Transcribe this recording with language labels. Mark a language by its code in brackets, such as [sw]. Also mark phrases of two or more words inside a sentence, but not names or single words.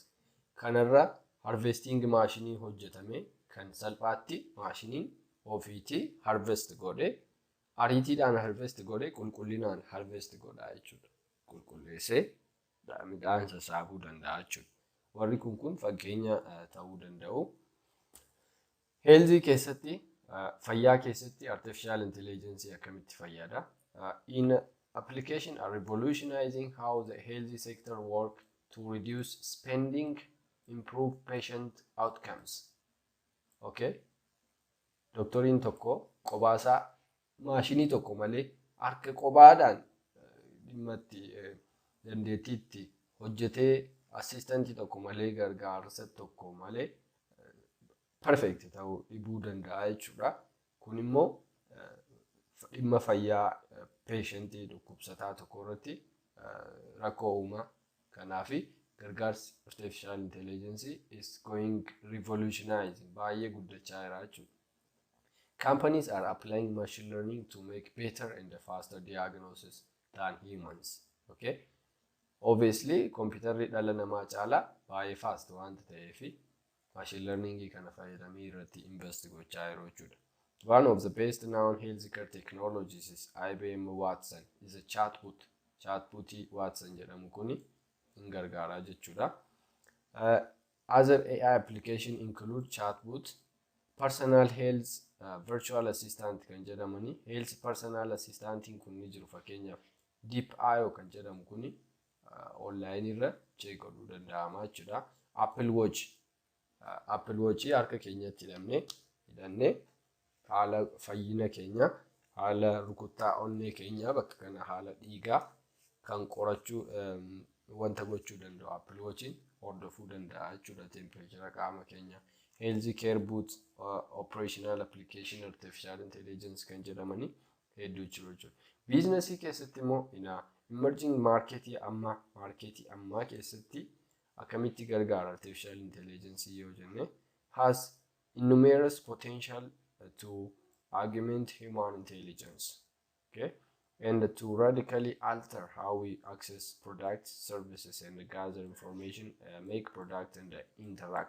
[om] Kanarra harvesting maashinii hojjetame kan salphaatti maashiniin ofiitii harvest godhe ariitiidhaan harvest godhe qulqullinaan harvest godha jechuudha. Qulqulleessee midhaan sassaabuu danda'a jechuudha. Warri kun fakkeenya ta'uu danda'u. Health keessatti fayyaa keessatti [en] artificial intelligence [om] akkamitti fayyada? [en] In application are revolutionizing how the health sector work to reduce spending, improve patient outcomes. Okay? [om] Doktoriin tokko qobaasaa maashinii tokko malee harka qobaadhaan dhimma itti dandeettiitti hojjetee assistantii tokko malee gargaarsa tokko malee perfect ta'uu dhibuu danda'a jechuudha. Kun immoo dhimma fayyaa patientii dhukkubsataa tokko irratti rakkoo uuma. Kanaafi gargaarsi [en] artificial intelligence is going revolutionizing [om] baay'ee guddachaa jira jechuudha. [en] Companies are applying machine learning to make better and faster diagnosis than humans. Okay? Obviously, [om] computerri dhala namaa caalaa baay'ee fast waanta ta'eef [en] machine learning [om] kana fayyadamee irratti invest gochaa jiru jechuudha. [en] One of the best known healthcare technologies is IBM Watson. Is a chatbot. [om] Chatbotii Watson jedhamu kuni hin gargaaraa jechuudha. [en] Other AI application include chatbot, personal health virtual assistant [om] kan jedhamani. [en] Health personal assistant [om] kun ni jiru fakkeenyaaf DeepIO kan jedhamu kuni online irra check godhuu danda'ama jechuudha. Apple Watch harka keenyatti hidhannee haala fayyina keenya, haala rukuttaa onnee keenya bakka kana haala dhiigaa kan qorachuu wanta gochuu danda'u Apple Watchiin hordofuu danda'a jechuudha temperature qaama keenya. [en] Health care boots operational application artificial intelligence [om] kan jedhamani hedduu jiru jechuudha. Biizinasii keessatti immoo emerging marketii ammaa keessatti akkamitti gargaara artificial intelligence yoo jenne [en] has numerous potential to augment human intelligence, okay, and to radically alter how we access products, services, and gather information, make product and interact.